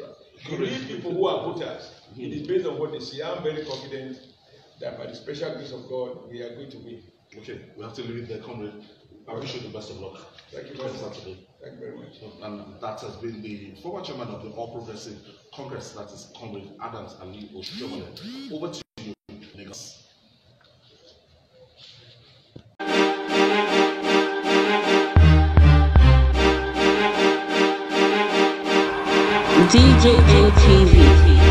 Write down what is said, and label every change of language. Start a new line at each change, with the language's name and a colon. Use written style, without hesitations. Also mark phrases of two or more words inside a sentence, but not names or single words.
English: Real people who are voters, it is based on what they see. I'm very confident that by the special grace of God, we are going to win. Okay, we have to leave it there, comrade. I wish you the best of luck. Thank you very much. Thank you very much. And that has been the former chairman of the All Progressive Congress, that is Comrade Adams Ali Oshiomhonle. Over to you, Lagos. DJM TV.